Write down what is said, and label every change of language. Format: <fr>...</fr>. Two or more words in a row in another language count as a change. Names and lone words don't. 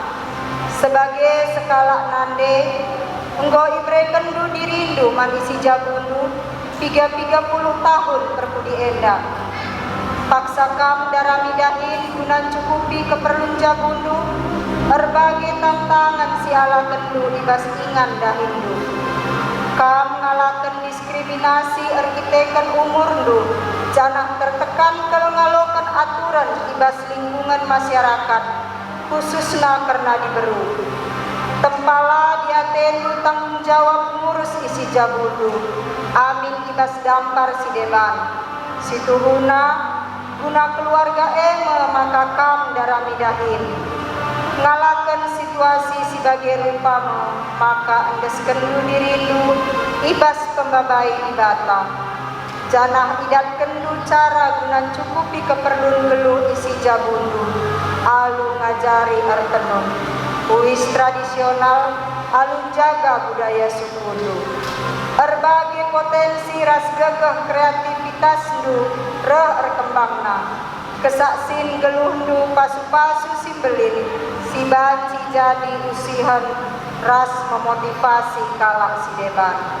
<btx>Sebagai sekala nande, engkau ibre kendu dirindu man isi jabundu, 30 tahun perkudi endak. Paksa kam darami dahin guna cukupi keperluan jabundu,</btx> <id>berbagai tantangan</id> <btx>si ala kendu ibas ingan dahindu. Kam ngalaken diskriminasi erkitekan umurndu, janah tertekan kalau ngalokan aturan ibas lingkungan masyarakat, khususna karena diberu. Tempala diatendu tanggung jawab ngurus isi jabundu, amin ibas dampar si deban. Situhuna guna keluarga maka kam darami dahin ngalakan situasi sebagai rupa maka endes kendu dirindu ibas pembabai di bata janah idat kendu cara guna cukupi keperluan geluh isi jabundu alu ngajari artenun uis tradisional alu jaga budaya sukundu</btx> <id>berbagai potensi</id> <btx>ras gagah kreativitas du rekembangna kesaksin geluhdu pasu-pasu simbelin si banci jadi usihan ras memotivasi kalak si deban.</btx>